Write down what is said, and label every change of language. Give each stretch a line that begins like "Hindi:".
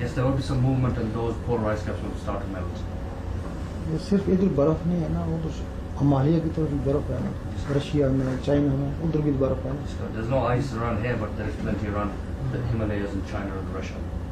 English: Yes, there will be some movement and those polar ice caps will start to melt.
Hindi: ये सिर्फ इधर बर्फ नहीं है ना, वो तो हिमालय की तरफ भी बर्फ है ना, रशिया में, चाइना में, उधर भी बर्फ है ना।
English: So there's no ice around here, but there is plenty around the Himalayas in China and Russia.